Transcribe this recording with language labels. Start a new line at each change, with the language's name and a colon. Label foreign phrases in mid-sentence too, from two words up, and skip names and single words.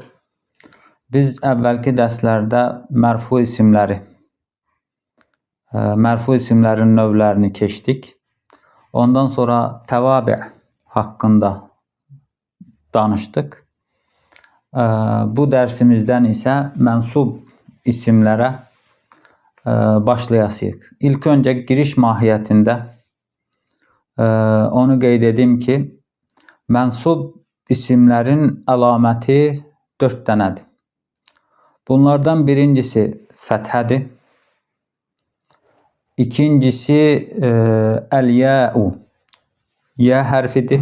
Turkish: Biz evvelki derslerde merfu isimlerin növlerini keçdik. Ondan sonra tevabi hakkında danıştık. Bu dersimizden ise mensub isimlere başlayasıyıq. İlk önce giriş mahiyetinde
Azerbaijani: onu qeyd edim ki, mensub isimlerin əlaməti 4 dənədir. Bunlardan birincisi fəthədir. İkincisi əl-ya'u, ya hərfidir.